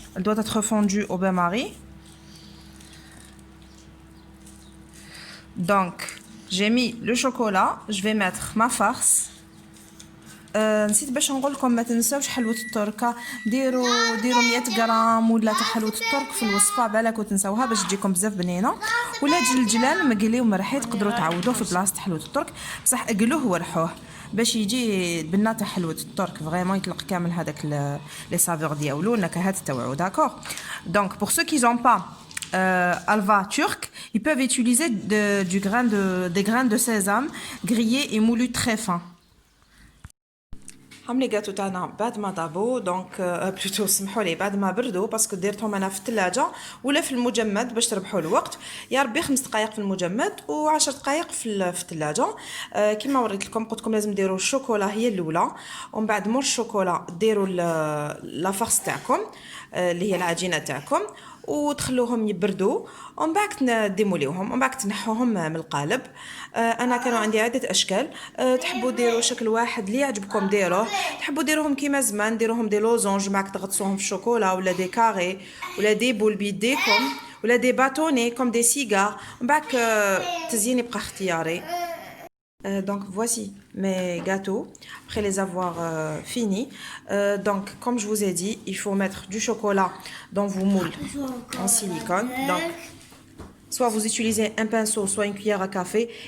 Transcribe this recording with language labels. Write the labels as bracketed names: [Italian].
[French] Elle doit être fondue au bain-marie. Donc j'ai mis le chocolat, je vais mettre ma farce. [Arabic] نسيت باش نقول لكم ما تنساوش حلوه التركه. ديروا 100 غرام ولا تاع حلوه الترك في الوصفه، بالك وتنساوها باش تجيكم بزاف بنينه. ولا الجلال مقلي ومرحي تقدروا تعوضوه في بلاصه حلوه الترك، بصح اقلوه ورحوه باش يجي البنه تاع حلوه الترك فريمون يطلق كامل هذاك لي سافور ديالو النكهات تاوعو. داكور. [French] دونك pour ceux qui n'ont pas halva turc, ils peuvent utiliser des grains de sésame grillés et moulus très fins. [Arabic] هم لي غاتو تاعنا بعد ما طابو دونك بلوتو سمحوا لي بعد ما بردوا باسكو درتهم انا في الثلاجه ولا في المجمد باش تربحوا الوقت. يا ربي 5 دقائق في المجمد و10 دقائق في الثلاجه. كما وريت لكم قلت لكم لازم ديروا الشوكولا هي الاولى، ومن بعد مور الشوكولا ديروا لا فارس تاعكم اللي هي العجينه تاعكم وتخلوهم يبردوا، ومن بعد ديموليوهم، ومن بعد تنحوهم من القالب. انا كانوا عندي عده اشكال. تحبوا ديروا شكل واحد اللي يعجبكم ديروه، تحبوا ديروهم كيما زمان ديروهم دي لوزونج معك تغطسوهم في الشوكولا، ولا دي كاري، ولا دي بول بيديكم، ولا دي باتوني كوم دي سيجار. من بعد التزيين يبقى اختياري. [French] Donc voici mes gâteaux après les avoir finis. Donc comme je vous ai dit, il faut mettre du chocolat dans vos moules en silicone. Donc soit vous utilisez un pinceau, soit une cuillère à café.